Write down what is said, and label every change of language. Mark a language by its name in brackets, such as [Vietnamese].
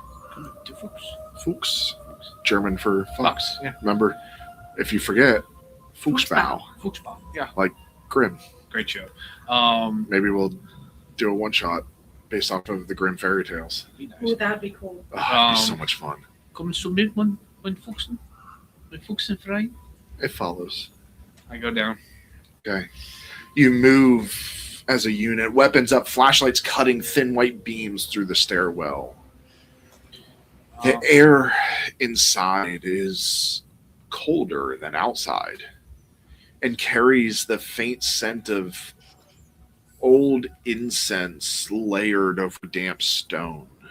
[English] Come to Fuchs. Fuchs. German for fox. Fox. Yeah. Remember, if you forget, Fuchsbau. Fuchsbau. Yeah. Grimm. Great show. Maybe we'll do a one shot based off of the Grimm fairy tales. Be nice. Ooh, that'd be cool. Oh, it'd be so much fun. [German] Kommst du mit, mein Fuchsen? Mein Fuchsenfrei? [English] It follows. I go down. Okay. You move as a unit, weapons up, flashlights cutting thin white beams through the stairwell. The air inside is colder than outside and carries the faint scent of old incense layered over damp stone.